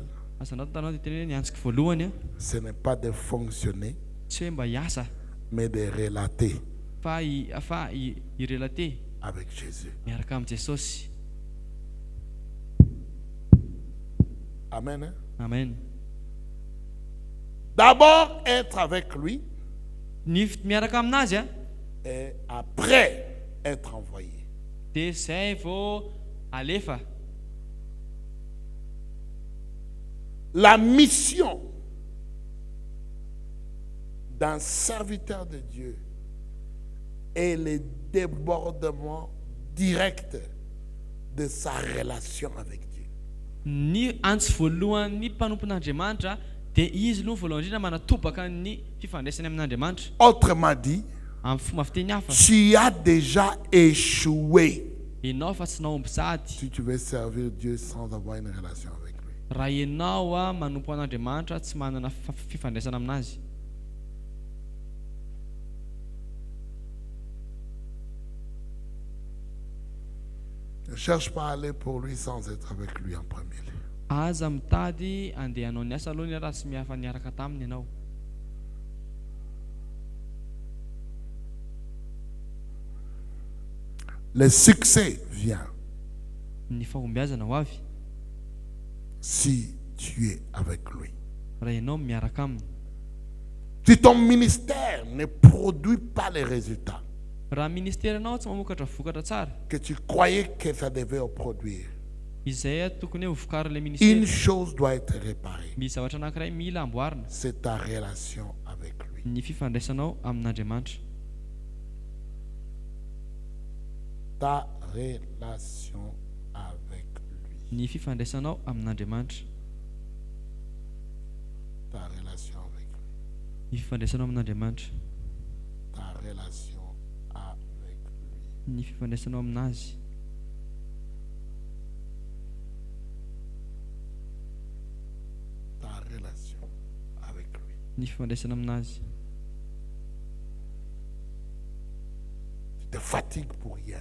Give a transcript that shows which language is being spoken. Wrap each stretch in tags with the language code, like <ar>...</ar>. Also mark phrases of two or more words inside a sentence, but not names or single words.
<mg>Asanao tanao dia tena hoe niantsika voalohany</mg> <fr>ce n'est pas de fonctionner,</fr> <mg>tsy hoe mba hiasa</mg> <fr>mais de relater</fr> <mg>fa irelater</mg> <fr>avec Jésus.</fr> <mg>miaraka amin'ny Jesosy.</mg> <fr>Amen. Hein? Amen. D'abord être avec lui</fr> <mg>Ny miaraka aminazy</mg> <fr>et après être envoyé.</fr> <mg>dia zay vao alefa.</mg> <fr>La mission d'un serviteur de Dieu est le débordement direct de sa relation avec Dieu.</fr> <mg>Ny antsy voalohany ny mpanompon'Andriamanitra dia izy aloha voalohany indrindra manatobaka ny fifandraisany amin'Andriamanitra.</mg> <fr>Autrement dit,</fr> <mg>Amin'ny fomba fiteny hafa,</mg> <fr>tu as déjà échoué</fr> <mg>ianao fa tsy naomby sady</mg> <fr>si tu veux servir Dieu sans avoir une relation avec lui.</fr> <mg>raha ianao manompo an'Andriamanitra tsy manana fifandraisana aminazy.</mg> <fr>Ne cherche pas à aller pour lui sans être avec lui en premier lieu.</fr> <mg>Aza mitady andehanao ny asa aloha raha tsy miafa niaraka taminy ianao.</mg> <fr>Le succès vient</fr> <mg>Ny fahombiazana ho avy</mg> <fr>si tu es avec lui.</fr> <mg>raha ianao miaraka aminy.</mg> <fr>Si ton ministère ne produit pas les résultats</fr> <mg>Raha ministerinao tsy mamokatra vokatra tsara,</mg> <fr>que tu croyais que ça devait produire,</fr> <mg>izay tokony ho vokary le</mg> <fr>une</fr> <mg>ministera.</mg> <fr>chose doit être réparée.</fr> <mg>Misy zavatra anankiray mila amboarina,</mg> <fr>C'est ta relation avec lui.</fr> <mg>ny fifandraisanao amin'Andriamanitra.</mg> <fr>Ta relation avec lui.</fr> <mg>Ny fifandraisanao amin'Andriamanitra.</mg> <fr>Ta relation avec lui.</fr> <mg>Ny fifandraisanao amin'Andriamanitra.</mg> <fr>Ta relation avec lui.</fr> <mg>Ny fifandraisanao aminazy.</mg> <fr>Ta relation avec lui.</fr> <mg>Ny fifandraisanao aminazy.</mg> <fr>Tu te fatigues pour rien.</fr>